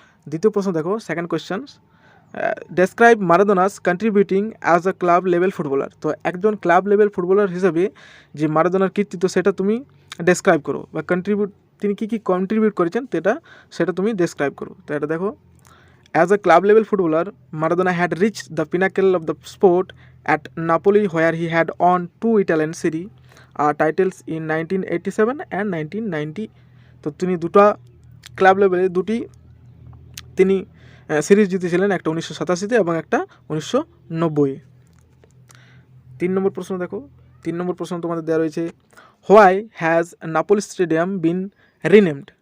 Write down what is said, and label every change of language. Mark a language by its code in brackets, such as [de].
[bn] দ্বিতীয় প্রশ্ন দেখো, [en] second question, describe Maradona's contributing as a club level footballer, [bn] তো একজন ক্লাব লেভেল ফুটবলার হিসেবে যে মারাদোনার কীর্তিত্ব সেটা তুমি ডেসক্রাইব করো, বা তিনি কী কন্ট্রিবিউট করেছেন সেটা তুমি ডেসক্রাইব করো। তো এটা দেখো, [en] As a club level footballer Maradona had reach the pinnacle of the sport at Napoli, where he had won 2 Italian Serie titles in 1987 and 1990. [bn] তো তিনি দুটো ক্লাব লেভেলে দুটি তিনি সিরিজ জিতেছিলেন, একটা 1987-তে এবং একটা 1990-এ। 3 নম্বর প্রশ্ন দেখো, 3 নম্বর প্রশ্ন তোমাদের দেওয়া রয়েছে, [en] Why has Napoli stadium been renamed.